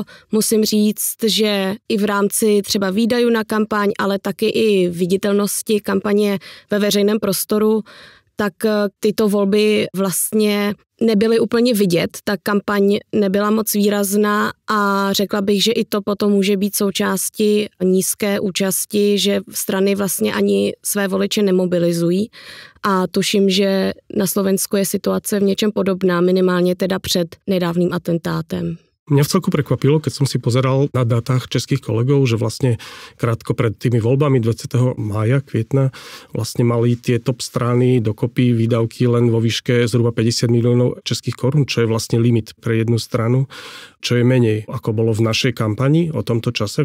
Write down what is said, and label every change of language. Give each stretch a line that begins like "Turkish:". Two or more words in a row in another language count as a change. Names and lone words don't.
Czech: musím říct, že i v rámci třeba výdajů na kampaň, ale taky i viditelnosti kampaně ve veřejném prostoru, tak tyto volby vlastně nebyly úplně vidět, ta kampaň nebyla moc výrazná a řekla bych, že i to potom může být součástí nízké účasti, že strany vlastně ani své voliče nemobilizují a tuším, že na Slovensku je situace v něčem podobná, minimálně teda před nedávným atentátem.
Slovak: Mňa vcelku prekvapilo, keď som si pozeral na dátach českých kolegov, že vlastne krátko pred tými voľbami 20. mája, kvietna, vlastne mali tie top strany dokopy výdavky len vo výške zhruba 50 miliónov českých korún, čo je vlastne limit pre jednu stranu, čo je menej, ako bolo v našej kampani o tomto čase.